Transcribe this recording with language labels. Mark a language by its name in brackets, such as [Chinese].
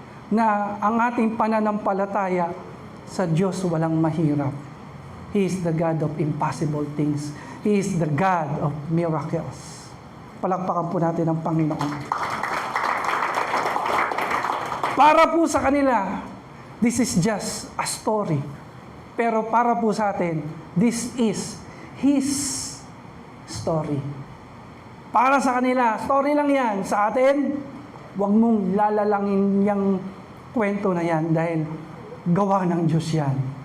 [Filipino] Na ang ating pananampalataya sa Diyos walang mahirap. [English] He is the God of impossible things. He is the God of miracles. [Filipino] Palakpakan po natin ang Panginoon. Para po sa kanila, [English] this is just a story. [Filipino] Pero para po sa atin, [English] this is His story. [Filipino] Para sa kanila, story lang yan. Sa atin, huwag mong lalalangin yung kwento na yan dahil gawa ng Diyos yan.